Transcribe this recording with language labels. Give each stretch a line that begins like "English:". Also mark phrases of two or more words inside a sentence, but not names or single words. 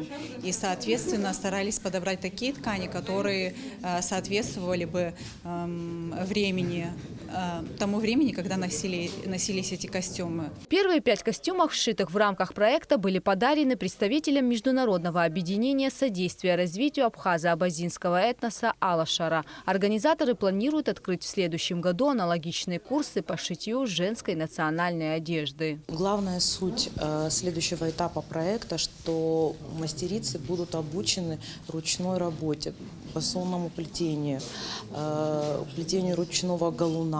Russian: И, соответственно, старались подобрать такие ткани, которые соответствовали бы тому времени, когда носились эти костюмы. Первые 5 костюмов, сшитых в рамках проекта, были подарены представителям Международного объединения содействия развитию абхазо-абазинского этноса «Алашара». Организаторы планируют открыть в следующем году аналогичные курсы по шитью женской национальной одежды. Главная суть следующего этапа проекта, что мастерицы будут обучены ручной работе, фасонному плетению, плетению ручного галуна.